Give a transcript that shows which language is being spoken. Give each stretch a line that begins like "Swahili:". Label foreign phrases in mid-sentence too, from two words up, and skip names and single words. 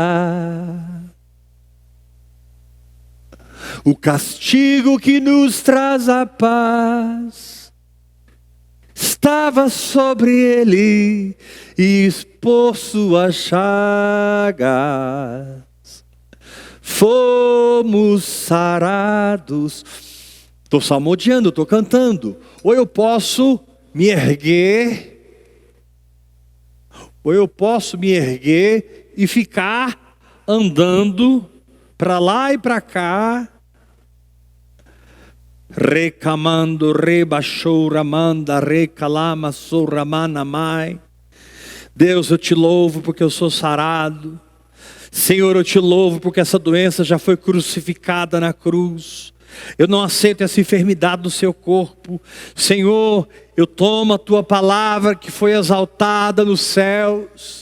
Portuguese: O castigo que nos traz a paz estava sobre ele, e por suas chagas fomos sarados. Estou salmodiando, estou cantando. Ou eu posso me erguer, e ficar andando para lá e para cá, recamando, rebaixou, ramanda, recalama, sorramanamai. Deus, eu te louvo porque eu sou sarado. Senhor, eu te louvo porque essa doença já foi crucificada na cruz. Eu não aceito essa enfermidade no seu corpo. Senhor, eu tomo a tua palavra que foi exaltada nos céus.